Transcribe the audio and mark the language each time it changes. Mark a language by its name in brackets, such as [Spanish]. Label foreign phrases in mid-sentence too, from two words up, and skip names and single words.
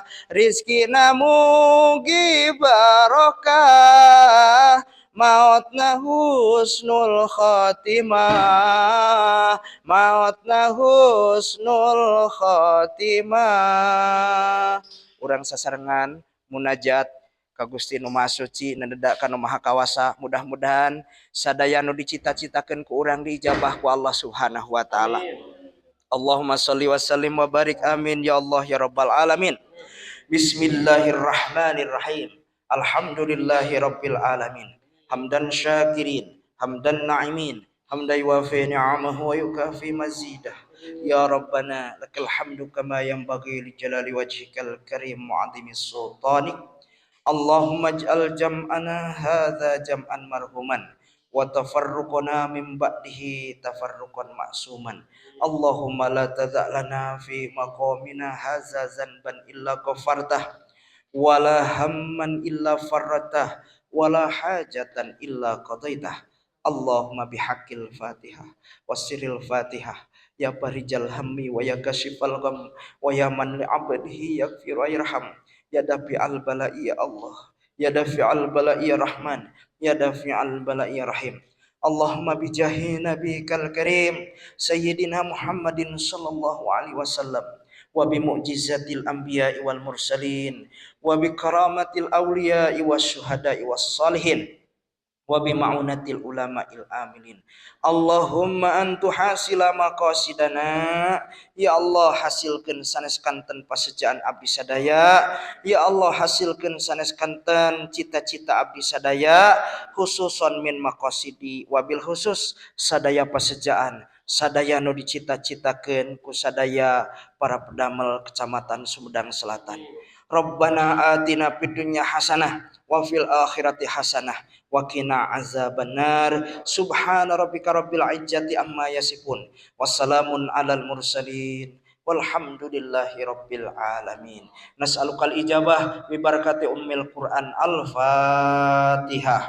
[Sundanese] Rizkina mugi barokah mautna [Arabic] حسن الخاتمة [Sundanese] mautna [Arabic] حسن الخاتمة. [Sundanese] Urang sasarengan munajat ka Gusti Nu Maha Suci nandeda ka Nu Maha Kawasa, mudah-mudahan sadaya nu dicita-citakeun ku urang diijabah ku [Arabic] الله سبحانه وتعالى. اللهم صل وسلم وبارك آمين يا الله يا رب العالمين. بسم الله الرحمن الرحيم. الحمد لله رب العالمين. حمداً شاكرين، حمداً ناعمين، حمداً يوافي نعمه ويكافئ مزيده. يا ربنا لك الحمد كما ينبغي لجلال وجهك الكريم وعظيم سلطانك. اللهم اجعل جمعنا هذا جمعاً مرحوماً وتفرقنا من بعده تفرقاً معصوماً. اللهم لا تدع لنا في مقامنا هذا ذنباً إلا غفرته ولا هماً إلا فرجته ولا حاجة إلا قضيتها. اللهم بحق الفاتحة وسر الفاتحة يا فارج الهم ويا كاشف الغم ويا من لعبده يغفر ويرحم يا دافع البلاء يا الله يا دافع البلاء يا رحمن يا دافع البلاء يا رحيم. اللهم بجاه نبيك الكريم سيدنا محمد صلى الله عليه وسلم وبمعجزات الأنبياء والمرسلين وبكرامات الأولياء والشهداء والصالحين وبمعونة العلماء العاملين. اللهم أنت حاصل مقاصدنا يا الله [Sundanese] hasilkeun sanes kanten pasejaan abdi sadaya [Arabic] يا الله [Sundanese] hasilkeun sanes kanten cita-cita abdi sadaya [Arabic] خصوصاً من مقاصدي وبالخصوص [Sundanese] sadaya pasejaan sadaya nu dicita-citakeun ku sadaya para pedamel kecamatan Sumedang Selatan. [Arabic] ربنا آتنا في الدنيا حسنة وفي الآخرة حسنة وقنا عذاب النار. سبحان ربك رب العزة عما يصفون وسلام على المرسلين والحمد لله رب العالمين. نسألك الإجابة ببركة أم القرآن. Al-Fatihah.